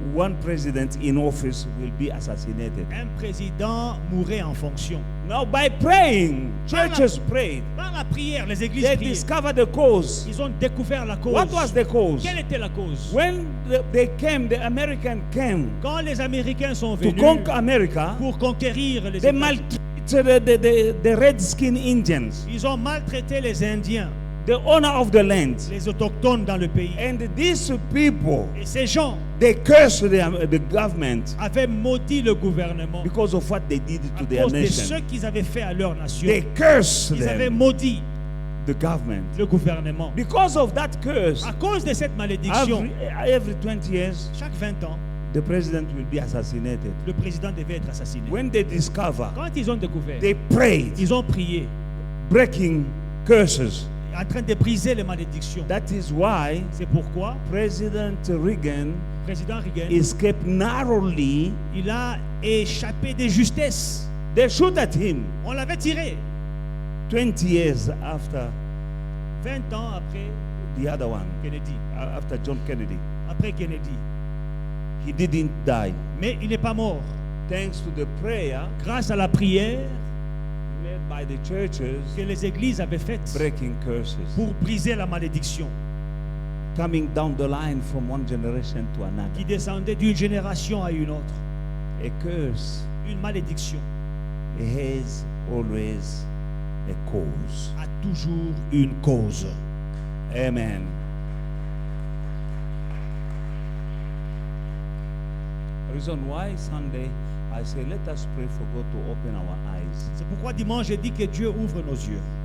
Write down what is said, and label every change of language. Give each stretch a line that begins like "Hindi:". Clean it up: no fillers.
English: one president in office will be assassinated.
French: un président mourait en fonction.
English: Now, by praying, churches prayed.
French: Par la prière, les églises
English: They
French: priaient.
English: discovered the cause.
French: Ils ont découvert la cause.
English: What was the cause?
French: Quelle était la cause?
English: When they came, the American came
French: Quand les Américains sont
English: to
French: venus
English: conquer America,
French: pour conquérir les
English: they
French: États-Unis,
English: maltreated the red-skinned Indians,
French: ils ont maltraité les Indiens,
English: the owner of the land.
French: les autochtones dans le pays.
English: And these people,
French: Et ces gens
English: they cursed the government
French: avaient maudit le gouvernement
English: because of what they did
French: à
English: to their
French: cause de ce
English: nation.
French: qu'ils avaient fait à leur nation.
English: They cursed
French: Ils avaient
English: them,
French: maudit
English: the government.
French: le gouvernement.
English: Because of that curse,
French: À cause de cette malédiction,
English: every 20 years,
French: chaque 20 ans,
English: the president will be assassinated.
French: le président devait être assassiné.
English: When they discover,
French: Quand ils ont découvert,
English: they prayed,
French: ils ont prié,
English: breaking curses.
French: en train de briser les malédictions.
English: That is why
French: C'est pourquoi
English: President Reagan
French: le président Reagan,
English: escaped narrowly.
French: il a échappé de justesse.
English: They shoot at him
French: On l'avait tiré.
English: 20 years after
French: 20 ans après,
English: the other one, Kennedy. after John Kennedy.
French: Après Kennedy.
English: He didn't die.
French: Mais il n'est pas mort.
English: Thanks to the prayer
French: Grâce à la prière
English: made by the churches,
French: que les églises avaient faite
English: breaking curses,
French: pour briser la malédiction
English: coming down the line from one generation to
French: qui
English: another.
French: descendait d'une génération à une autre.
English: A curse
French: Une malédiction
English: has always a cause.
French: a toujours une cause. Amen.
English: The reason why Sunday I say let us pray for God to open our eyes.
French: C'est pourquoi dimanche, j'ai dit que Dieu ouvre nos yeux.